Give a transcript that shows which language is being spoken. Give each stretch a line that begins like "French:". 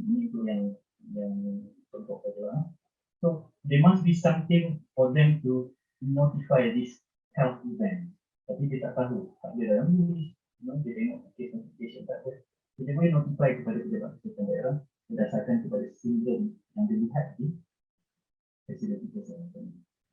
Malay: Ini itu yang contoh saja.
English: So there must be something for them to notify this health event.
Malay: Tapi dia tak tahu, tak ada dalam list. Dia tengok
English: case notification
Malay: tak ada. Dia boleh notify kepada pejabat kesihatan daerah berdasarkan kepada sindrom yang dilihat di fasiliti kesihatan.